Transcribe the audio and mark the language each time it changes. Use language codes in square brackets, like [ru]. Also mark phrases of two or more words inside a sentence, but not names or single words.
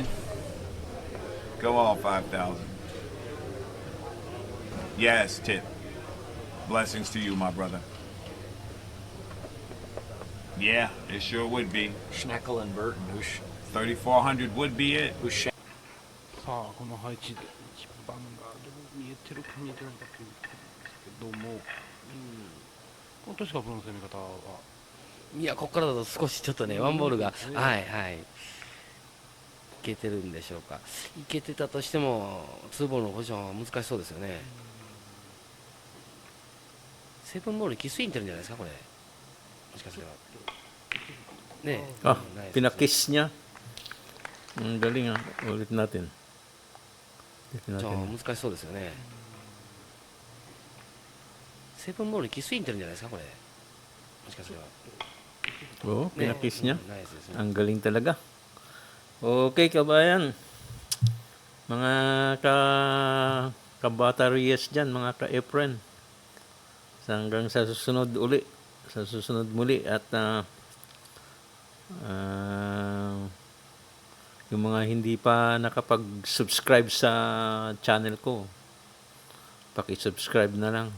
[en] Come on, 5,000. Yes, Tip. Blessings to you, my brother. Yeah, it sure would be. Schneckle and Burton, 3,400 would be it. [ja] さあこの配置で一番がどう見えてるか見えてないかというところですけども、このトシカプロの攻め方は、いや、ここからだと少しちょっとね、ワンボールが、はいはい、いけてるんでしょうか。いけてたとしても、ツーボールのポジションは難しそうですよね。セブンボールにキスインってるんじゃないですか、これ。もしかしたら。ねえ。 Ah, ナイス [tl] pinakiss niya. Ang galing ah. Ulit natin. Ulit [ja] じゃあ [tl] natin. [ja] 難しそうですよね。セブンボールにキスインってるんじゃないですか、これ。もしかしたら。 [tl] Oo, [ja] Ne, [tl] pinakiss niya. [ja] Nice ですね。 [tl] Ang galing talaga. Okay, kabayan. Mga kabatariyas dyan, mga ka-Efren. Hanggang sa susunod uli. Sa susunod muli. At yung mga hindi pa nakapag-subscribe sa channel ko, paki-subscribe na lang.